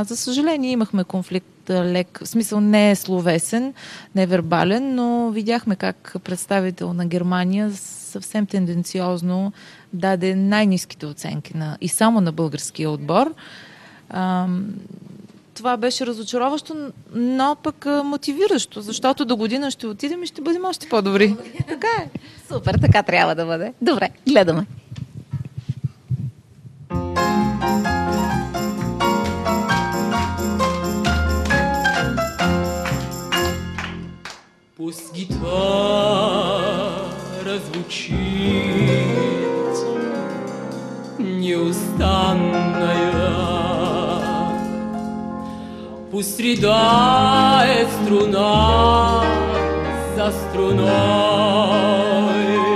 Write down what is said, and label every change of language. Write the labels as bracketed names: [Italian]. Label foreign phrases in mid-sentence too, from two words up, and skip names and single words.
[Bulgarian] За съжаление имахме конфликт лек, в смисъл не е словесен, не е вербален, но видяхме как представител на Германия съвсем тенденциозно даде най-ниските оценки и само на българския отбор. Това беше разочароващо, но пък мотивиращо, защото до година ще отидем и ще бъдем още по-добри. Така е. Супер, така трябва да бъде. Добре, гледаме. [Russian] Пусть гитара звучит неустанная, пусть рыдает струна за струной,